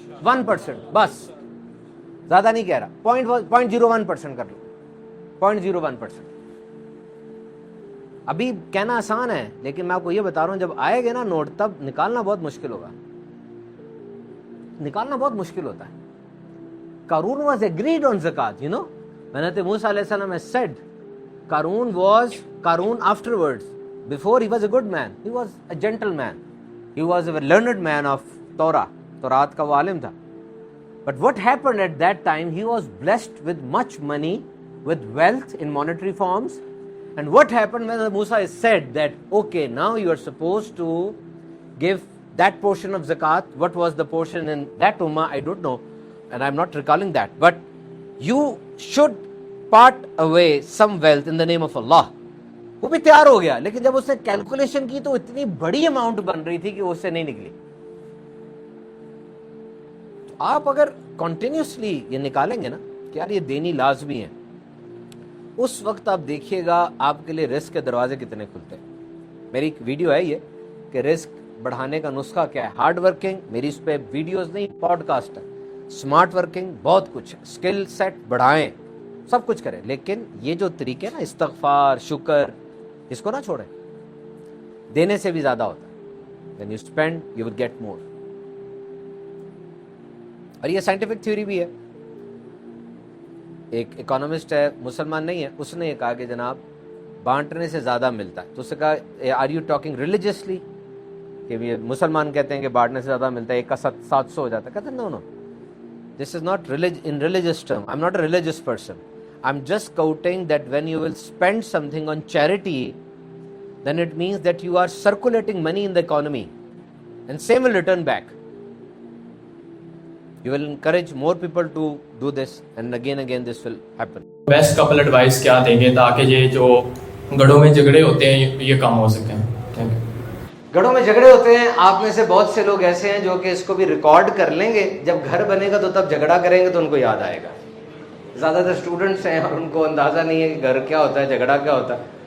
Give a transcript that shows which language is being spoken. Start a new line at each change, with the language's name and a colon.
Urdu: 1%, بس زیادہ نہیں کہہ رہا, 0.01% کر لو, 0.01%. ابھی کہنا آسان ہے لیکن میں آپ کو یہ بتا رہا ہوں جب آئے گا نا نوٹ تب نکالنا بہت مشکل ہوگا, نکالنا بہت مشکل ہوتا ہے.
English: Qarun was agreed on zakat, you know. Hazrat Musa alayhi salam has said Qarun was Qarun afterwards. Before he was a good man, he was a gentle man, he was a learned man of Torah,
Urdu: Taurat ka wo alim tha.
English: But what happened at that time, he was blessed with much money, with wealth in monetary forms. And what happened when Musa is said that okay, now you are supposed to give that portion of zakat. What was the portion in that ummah, I don't know, and I'm not recalling that, but you should part away some wealth in the name of Allah.
Urdu: وہ بھی تیار ہو گیا, لیکن جب اس نے calculation کی تو اتنی بڑی اماؤنٹ بن رہی تھی کہ وہ اس سے نہیں نکلی. آپ اگر کنٹینیوسلی یہ نکالیں گے نا کہ یار یہ دینی لازمی ہے, اس وقت آپ دیکھیے گا آپ کے لیے رزق کے دروازے کتنے کھلتے ہیں. میری ایک ویڈیو ہے یہ کہ رزق بڑھانے کا نسخہ کیا ہے. ہارڈ ورکنگ, میری اس پہ ویڈیوز نہیں پوڈ کاسٹ ہے. اسمارٹ ورکنگ, بہت کچھ ہے. اسکل سیٹ بڑھائیں, سب کچھ کریں, لیکن یہ جو طریقے نا استغفار, شکر, اس کو نہ چھوڑیں. دینے سے بھی زیادہ ہوتا ہے.
English: When you spend, you will get more.
Urdu: اور یہ سائنٹیفک تھیوری بھی ہے. ایک اکانومسٹ ہے, مسلمان نہیں ہے, اس نے یہ کہا کہ جناب بانٹنے سے زیادہ ملتا ہے. تو اس سے کہا
English: are you talking religiously,
Urdu: کہ یہ مسلمان کہتے ہیں کہ بانٹنے سے زیادہ ملتا ہے, ایک کا 700 ہو جاتا ہے. کہتے ہیں نو,
English: this is not in religious term. I'm not a religious person. I'm just quoting that when you will spend something on charity, then it means that you are circulating money in the economy, and same will return back. You will encourage more people to do this, and again this will happen. Best couple advice
Urdu: کیا دیں گے تاکہ یہ جو گڑوں میں جھگڑے ہوتے ہیں یہ کم ہو سکیں؟
English: Thank you.
Urdu: گھروں میں جھگڑے ہوتے ہیں, آپ میں سے بہت سے لوگ ایسے ہیں جو کہ اس کو بھی ریکارڈ کر لیں گے. جب گھر بنے گا تو تب جھگڑا کریں گے تو ان کو یاد آئے گا. زیادہ تر اسٹوڈنٹس ہیں اور ان کو اندازہ نہیں ہے کہ گھر کیا ہوتا ہے, جھگڑا کیا ہوتا ہے.